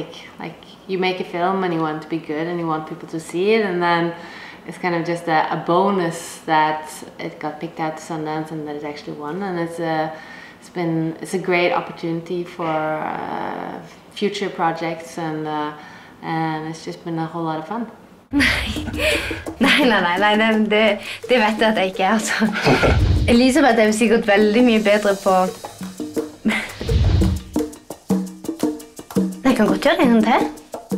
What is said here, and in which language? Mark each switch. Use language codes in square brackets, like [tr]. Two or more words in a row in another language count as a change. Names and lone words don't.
[en] Like, you make a film and you want it to be good and you want people to see it, and then it's kind of just a bonus that it got picked out to Sundance and that it actually won, and it's a great opportunity for future projects, and it's just been a whole lot of fun. [no] Nei, det vet jeg at jeg ikke er, altså. Elisabeth er jo sikkert veldig mye bedre på... Jeg kan godt gjøre en gang til.